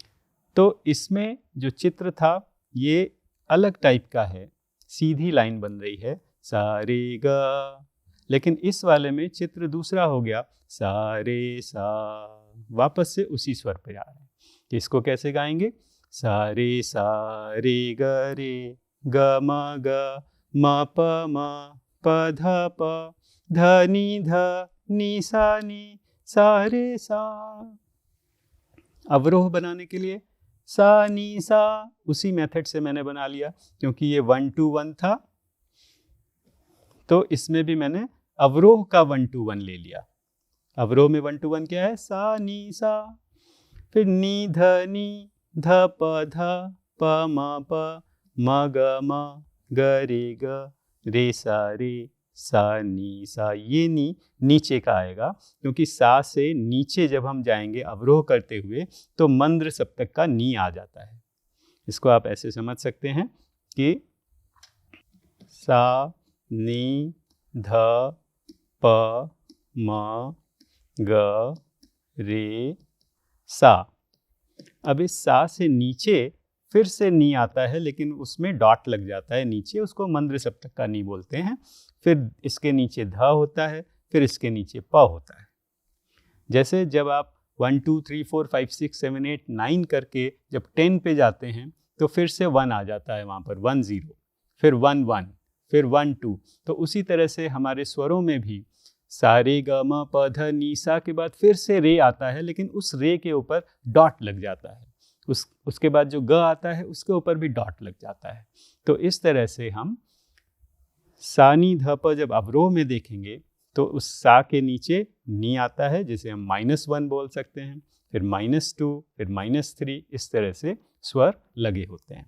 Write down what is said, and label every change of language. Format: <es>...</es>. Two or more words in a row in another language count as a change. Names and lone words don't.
<hi>तो इसमें जो चित्र था ये अलग टाइप का है, सीधी लाइन बन रही है सा रे ग। लेकिन इस वाले में चित्र दूसरा हो गया, सा रे सा, वापस से उसी स्वर पे आ रहे हैं। इसको कैसे गाएंगे? सा रे ग म प ध नि सा रे सा। अवरोह बनाने के लिए सा नी सा उसी मेथड से मैंने बना लिया, क्योंकि ये 1 to 1 था तो इसमें भी मैंने अवरोह का 1 to 1 ले लिया। अवरोह में 1 to 1 क्या है? सा नी सा। फिर नी ध प म ग रे सा नी सा। ये नी नीचे का आएगा, क्योंकि सा से नीचे जब हम जाएंगे अवरोह करते हुए तो मंद्र सप्तक का नी आ जाता है। इसको आप ऐसे समझ सकते हैं कि सा नी ध प म ग रे सा। अब इस सा से नीचे फिर से नी आता है, लेकिन उसमें डॉट लग जाता है नीचे, उसको मंद्र सप्तक का नी बोलते हैं। फिर इसके नीचे ध होता है, फिर इसके नीचे प होता है। जैसे जब आप 1 2 3 4 5 6 7 8 9 करके जब 10 पे जाते हैं तो फिर से 1 आ जाता है वहाँ पर, 1 0, फिर 1 1, फिर 1 2। तो उसी तरह से हमारे स्वरों में भी सा रे ग म प ध नि सा के बाद फिर से रे आता है, लेकिन उस रे के ऊपर डॉट लग जाता है। उसके बाद जो ग आता है उसके ऊपर भी डॉट लग जाता है। तो इस तरह से हम सा नी ध प जब अवरोह में देखेंगे तो उस सा के नीचे नी आता है, जिसे हम -1 बोल सकते हैं, फिर -2, फिर -3, इस तरह से स्वर लगे होते हैं।</hi>